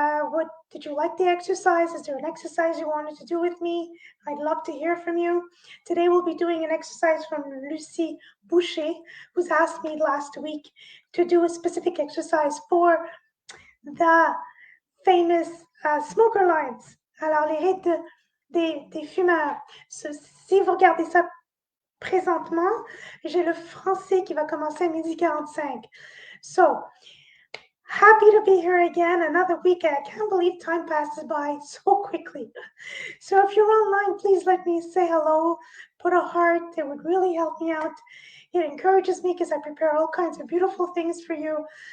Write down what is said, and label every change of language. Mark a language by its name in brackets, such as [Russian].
[English] What did you like the exercise? Is there an exercise you wanted to do with me? I'd love to hear from you. Today we'll be doing an exercise from Lucie Boucher, who's asked me last week to do a specific exercise for the famous smoker lines. [French] Alors, les rides des fumeurs. Si vous regardez ça présentement, j'ai le français qui va commencer à 12h45. [English] So, happy to be here again, another week. I can't believe time passes by so quickly. So if you're online, please let me say hello, put a heart. It would really help me out. It encourages me because I prepare all kinds of beautiful things for you.